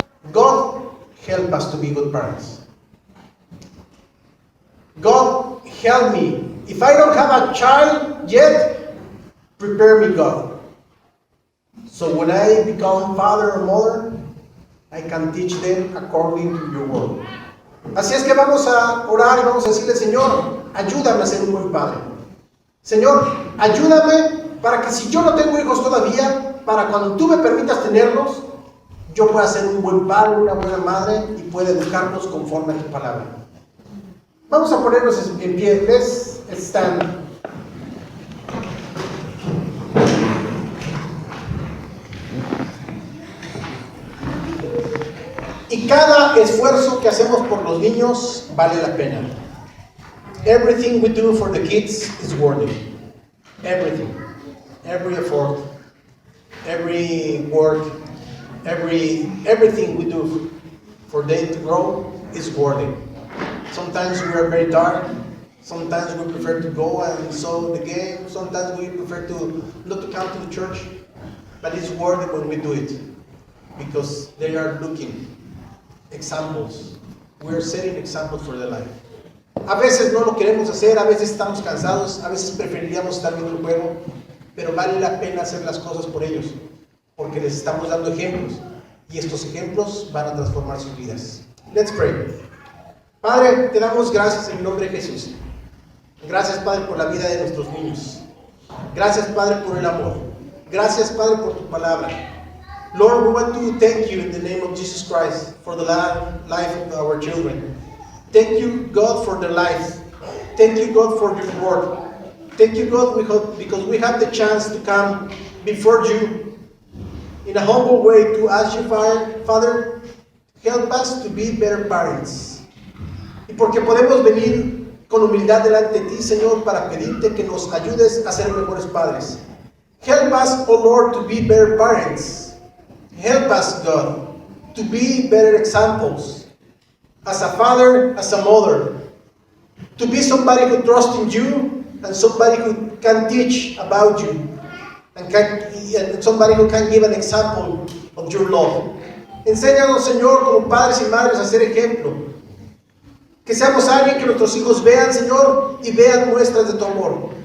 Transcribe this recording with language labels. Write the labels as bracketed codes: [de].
[en] God, help us to be good parents. God, help me. If I don't have a child yet, prepare me, God. So when I become father or mother, I can teach them according to your word. [es] Así es que vamos a orar y vamos a decirle, Señor, ayúdame a ser un buen padre. Señor, ayúdame para que si yo no tengo hijos todavía, para cuando tú me permitas tenerlos, yo pueda ser un buen padre, una buena madre y pueda educarlos conforme a tu palabra. Vamos a ponernos en pie. [en] Let's stand. [es] Y cada esfuerzo que hacemos por los niños vale la pena. [en] Everything we do for the kids is worth it. Everything. Every effort. Every work. Everything we do for them to grow is worth it. Sometimes we are very tired. Sometimes we prefer to go and saw the game. Sometimes we prefer to not to come to the church. But it's worth it when we do it. Because they are looking examples. We are setting examples for their life. [es] A veces no lo queremos hacer, a veces estamos cansados, a veces preferiríamos estar viendo el juego, pero vale la pena hacer las cosas por ellos, porque les estamos dando ejemplos, y estos ejemplos van a transformar sus vidas. [en] Let's pray. [es] Padre, te damos gracias en el nombre de Jesús. Gracias, Padre, por la vida de nuestros niños. Gracias, Padre, por el amor. Gracias, Padre, por tu palabra. [en] Lord, we want to thank you in the name of Jesus Christ for the life of our children. Thank you, God, for their lives. Thank you, God, for your word. Thank you, God, because we have the chance to come before you in a humble way to ask you, Father, help us to be better parents. [es] Y porque podemos venir con humildad delante de ti, Señor, para pedirte que nos ayudes a ser mejores padres. [en] Help us, oh Lord, to be better parents. Help us, God, to be better examples. As a father, as a mother. To be somebody who trusts in you and somebody who can teach about you. And somebody who can give an example of your love. [es] Enséñanos, Señor, como padres y madres a ser ejemplo. Que seamos alguien que nuestros hijos vean, Señor, y vean muestras de tu amor.